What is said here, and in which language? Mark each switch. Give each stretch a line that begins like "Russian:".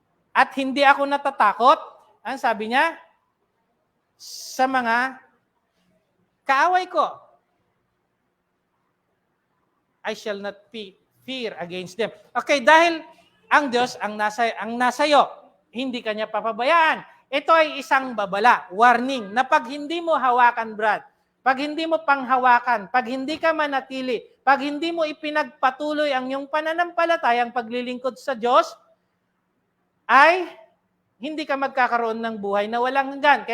Filipino: At hindi ako natatakot, ang sabi niya, sa mga kaaway ko.
English: I shall not fear against them.
Filipino: Okay, dahil ang Diyos ang nasa iyo, hindi kanya papabayaan. Ito ay isang babala, warning, na pag hindi mo hawakan, Brad, pag hindi mo panghawakan, pag hindi ka manatili, pag hindi mo ipinagpatuloy ang iyong pananampalatayang paglilingkod sa Diyos, ay hindi ka magkakaroon ng buhay na walang hanggan.